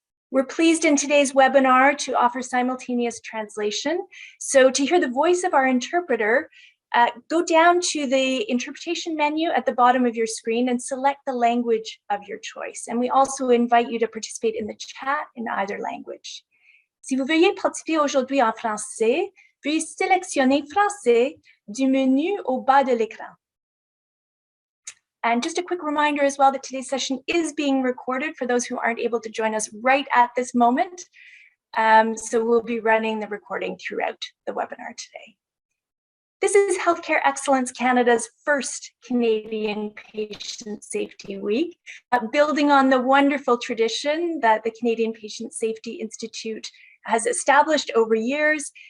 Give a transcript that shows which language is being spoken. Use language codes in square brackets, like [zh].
[en] We're pleased in today's webinar to offer simultaneous translation. So to hear the voice of our interpreter, go down to the interpretation menu at the bottom of your screen and select the language of your choice. And we also invite you to participate in the chat in either language. [fr] Si vous veuillez participer aujourd'hui en français, veuillez sélectionner français du menu au bas de l'écran. [en] And just a quick reminder as well that today's session is being recorded for those who aren't able to join us right at this moment. So we'll be running the recording throughout the webinar today. This is Healthcare Excellence Canada's first Canadian Patient Safety Week, building on the wonderful tradition that the Canadian Patient Safety Institute has established over years.